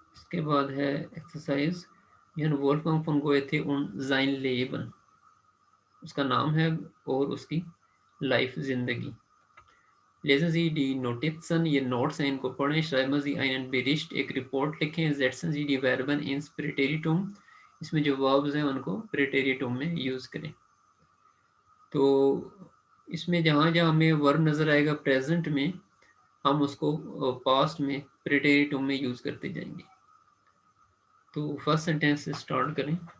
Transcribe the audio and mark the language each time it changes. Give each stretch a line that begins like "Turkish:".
Hindi: उसके बाद है एक्सरसाइज, यह वोल्फगंग फॉन गोएथे उन
German: sein Leben,
Hindi: उसका नाम है और उसकी लाइफ जिंदगी।
German: Lesen Sie die Notizen,
Hindi: ये नोट्स हैं, इनको पढ़ें।
German: Schreiben Sie einen Bericht,
Hindi: एक रिपोर्ट लिखें।
German: Setzen Sie die Verben ins Präteritum,
Hindi: इसमें जो verbs हैं उनको Präteritum में यूज करें। तो इसमें जहाँ जहाँ हमें वर्ब नजर आएगा प्रेजेंट में, हम उसको पास्ट में Präteritum में यूज करते जाएंगे। तो फर्स्ट सेंटेंस से स्टार्ट करें।